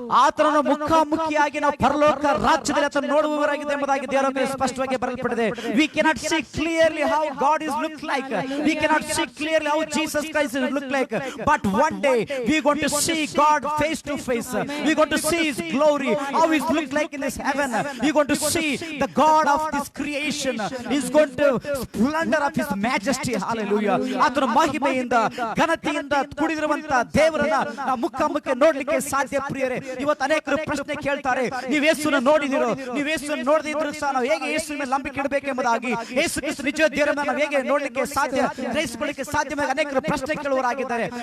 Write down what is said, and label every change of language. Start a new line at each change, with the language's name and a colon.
Kannada: ಆತನನ್ನು ಮುಖಾಮುಖಿಯಾಗಿ ನಾವು ಪರಲೋಕ ರಾಜ್ಯದಲ್ಲಿ ಆತನ ನೋಡುವವರಾಗಿದೆ ಎಂಬುದಾಗಿ ದೇವರ ಸ್ಪಷ್ಟವಾಗಿ ಬರೆಯಲ್ಪಟ್ಟಿದೆ.
English: We cannot see clearly how God is look like. We cannot see clearly how Jesus Christ is look like. But one day we are going to see God face to face. We are going to see His glory, how He look like in this heaven. We are going to see the God of this creation. He is going to splendor of His majesty. Hallelujah.
Kannada: ಆತನ ಮಹಿಮೆಯಿಂದ ಘನತೆಯಿಂದ ಕೂಡಿರುವಂತಹ ದೇವರನ್ನ ನಾವು ಮುಖಾಮುಖಿ ನೋಡ್ಲಿಕ್ಕೆ ಸಾಧ್ಯ. ಪ್ರಿಯರೇ, ಇವತ್ತು ಅನೇಕರು ಪ್ರಶ್ನೆ ಕೇಳ್ತಾರೆ, ನೀವು ಯೇಸುವನ್ನು ನೋಡಿದಿರೋ, ನೀವು ಯೇಸುವನ್ನು ನೋಡದೇ ಇದ್ರು ಸಹ ನಾವು ಹೇಗೆ ಯೇಸುವಿನ ಮೇಲೆ ನಂಬಿಕೆ ಇಡಬೇಕು ಎಂಬುದಾಗಿ, ಯೇಸು ಕ್ರಿಸ್ತ ನಿಜ ದೇವರನ್ನ ನಾವು ಹೇಗೆ ನೋಡ್ಲಿಕ್ಕೆ ಸಾಧ್ಯ, ಗ್ರಹಿಸಿಕೊಳ್ಳಿಕ್ಕೆ ಸಾಧ್ಯ ಅನೇಕರು ಪ್ರಶ್ನೆ ಕೇಳುವವರಾಗಿದ್ದಾರೆ.